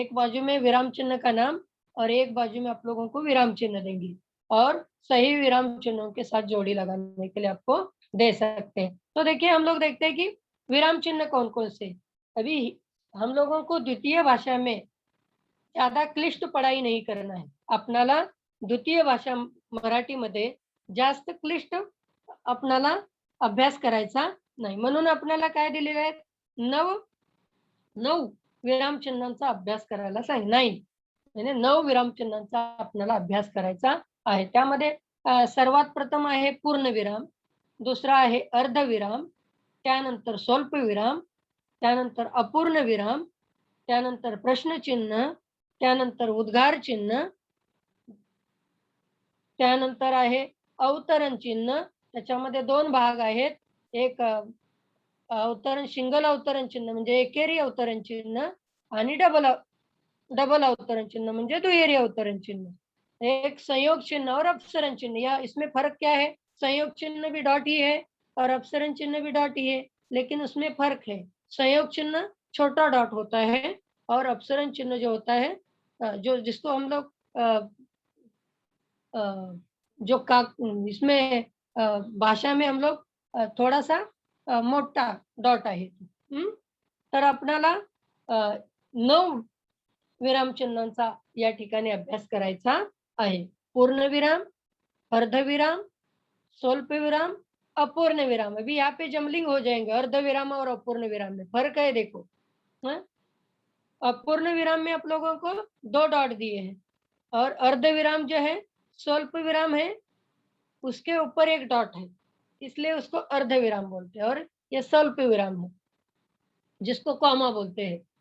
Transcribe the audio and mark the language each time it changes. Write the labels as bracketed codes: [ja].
[hi] एक बाजू में विराम चिन्ह का नाम और एक बाजू में आप लोगों को विराम चिन्ह देंगे और सही विराम चिन्हों के साथ जोड़ी लगाने के लिए आपको दे सकते हैं। तो देखिए हम लोग देखते हैं कि विराम चिन्ह कौन-कौन से। अभी हम लोगों को द्वितीय भाषा में ज्यादा क्लिष्ट पढ़ाई नाही करना आहे. [mr] आपणाला द्वितीय भाषा मराठीमध्ये जास्त क्लिष्ट आपणाला अभ्यास करायचा नाही. म्हणून आपल्याला काय दिलेलं आहे? 9 विरामचिन्हांचा अभ्यास करायला 9 म्हणजे 9 विरामचिन्हांचा आपल्याला अभ्यास करायचा आहे. त्यामध्ये सर्वात प्रथम आहे पूर्णविराम, दुसरा आहे अर्धविराम, त्यानंतर स्वल्पविराम, त्यानंतर अपूर्णविराम, त्यानंतर प्रश्नचिन्ह, त्यानंतर उद्गार चिन्ह, त्यानंतर आहे अवतरण चिन्ह. त्याच्यामध्ये 2 भाग आहेत. एक सिंगल अवतरण चिन्ह म्हणजे एकेरी अवतरण चिन्ह आणि डबल अवतरण चिन्ह म्हणजे दुहेरी अवतरण चिन्ह. [hi] एक संयोग चिन्ह और अपसरण चिन्ह, या इसमें फर्क क्या है? संयोग चिन्ह भी डॉट ही है और अपसरण चिन्ह भी डॉट ही है, लेकिन उसमें फर्क है। संयोग चिन्ह छोटा डॉट होता है और अपसरण चिन्ह जो होता है जो जिसको हम लोग अ, जो का इसमें भाषा में हम लोग थोड़ा-सा मोठा डॉट आहे. हं. [mr] तर आपल्याला 9 विरामचिन्हांचा या ठिकाणी अभ्यास करायचा आहे. पूर्णविराम, अर्धविराम, स्वल्पविराम, अपूर्णविराम. [hi] अभी यहाँ पे जम्बलिंग हो जाएंगे अर्धविराम और अपूर्ण विराम में, फर्क है देखो। हाँ? अपूर्ण विराम में आप लोगों को 2 डॉट दिए हैं और अर्धविराम जो है स्वल्प विराम है, उसके ऊपर 1 डॉट है, इसलिए उसको अर्धविराम बोलते हैं और ये स्वल्प विराम है, जिसको कॉमा बोलते हैं।